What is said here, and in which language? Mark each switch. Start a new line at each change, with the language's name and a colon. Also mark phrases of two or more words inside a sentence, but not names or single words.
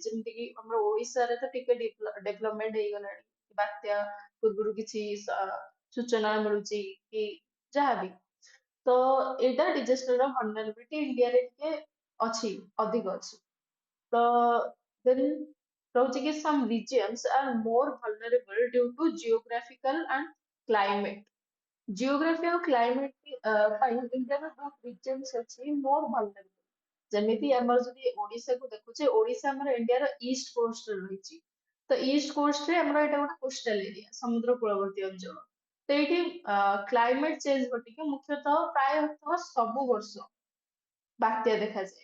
Odia: ଯେମିତି କି ଆମର ଓଡିଶାରେ ତ ଟିକେ ଡେଭଲପମେଣ୍ଟ ହେଇଗଲାଣି, ବାତ୍ୟା ପୂର୍ବରୁ କିଛି ସୂଚନା ମିଳୁଛି କି ଯାହାବି। ତ ଏଇଟା ଡିଜାଷ୍ଟର ର ଭଲନେରାବିଲିଟି ଇଣ୍ଡିଆରେ ଟିକେ ଅଛି, ଅଧିକ ଅଛି। ତ ଦେନ୍ ରହୁଛି କି
English: some regions are more vulnerable due to geographical and climate।
Odia: ଜିଓଗ୍ରାଫି ଆଉ କ୍ଲାଇମେଟ ପାଇଁ ଇଣ୍ଡିଆର ବହୁତ ରିଜନ୍ସ ଅଛି ମୋର ଭଲନେରାବଲ। ଯେମିତି ଆମର ଯଦି ଓଡିଶାକୁ ଦେଖୁଛେ, ଓଡିଶା ଆମର ଇଣ୍ଡିଆର
English: east coastରେ
Odia: ରହିଛି। ତ
English: east coastରେ
Odia: ଆମର ଏଇଟା ଗୋଟେ
English: coastal area,
Odia: ସମୁଦ୍ର କୂଳବର୍ତ୍ତୀ ଅଞ୍ଚଳ। ତ ଏଇଠି
English: climate change
Odia: ଘଟିକି ମୁଖ୍ୟତଃ ପ୍ରାୟତଃ ସବୁ ବର୍ଷ ବାତ୍ୟା ଦେଖାଯାଏ।